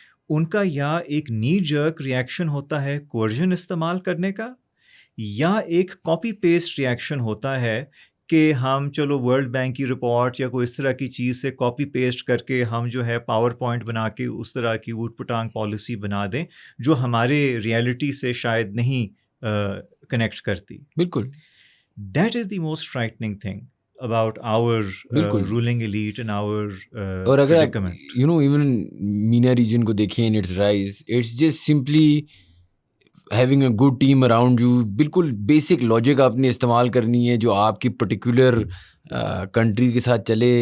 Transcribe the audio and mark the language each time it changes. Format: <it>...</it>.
<ur>ان کا یا ایک نی جرک ریئیکشن ہوتا ہے کوئرژن استعمال کرنے کا، یا ایک کاپی پیسٹ ریئیکشن ہوتا ہے کہ ہم چلو ورلڈ بینک کی رپورٹ یا کوئی اس طرح کی چیز سے کاپی پیسٹ کر کے ہم جو ہے پاور پوائنٹ بنا کے اس طرح کی اوٹ پٹانگ پالیسی بنا دیں جو ہمارے ریئلٹی سے شاید نہیں کنیکٹ کرتی. بالکل.</ur> <en>that is the most frightening thing about our ruling elite and our</en> <ur>اور اگر آپ</ur> <en>predicament. Even</en> <ur>مینا ریجن کو دیکھیں</ur> <en>in its rise, it's just simply having a good team around you.</en> <ur>بالکل بیسک لاجک آپ نے استعمال کرنی ہے جو آپ کی پرٹیکولر کنٹری کے ساتھ چلے.</ur>